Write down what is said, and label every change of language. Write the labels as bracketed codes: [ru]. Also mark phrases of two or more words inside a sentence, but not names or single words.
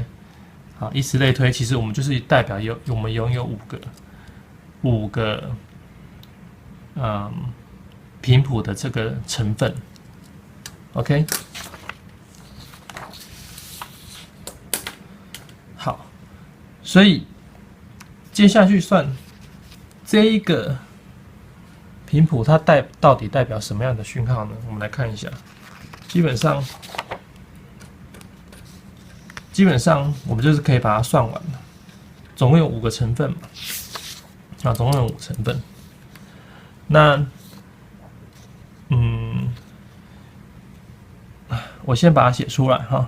[zh] 好，以此類推，其實我們就是代表我們擁有5個頻譜的這個成分。OK， 所以接下去算這一個頻譜，它到底代表什麼樣的訊號呢？我們來看一下，基本上我們就是可以把它算完了，總共有5個成分嘛，總共有5成分。那我先把它寫出來哈。